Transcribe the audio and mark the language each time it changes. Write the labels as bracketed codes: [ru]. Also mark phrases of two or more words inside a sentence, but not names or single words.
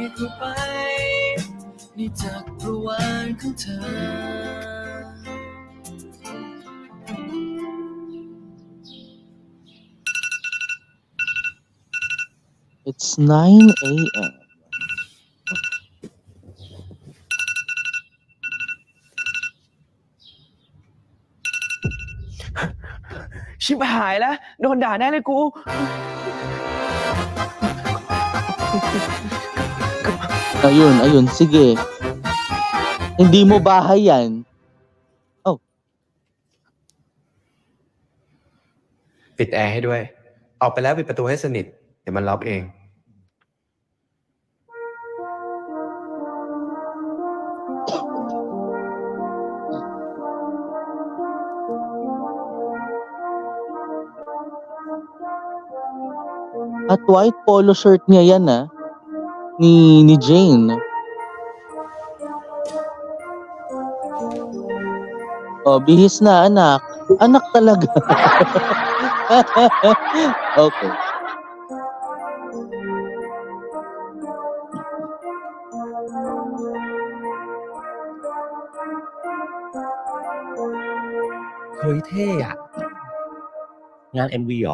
[en] It's 9 a.m. [th] ชิบหายแล้ว โดนด่าแน่เลยกู [tl] Ayun, sige. Hindi mo bahay yan. Oh. [th] ปิดแอร์ให้ด้วย ออกไปแล้วปิดประตูให้สนิท เดี๋ยวมันล็อกเอง [tl] At [en] white polo shirt [tl] niya yan, ah. Ni Jane. Oh, bihis na anak. Anak talaga. Okay. Hơi thê à? [th] งาน MV เหรอ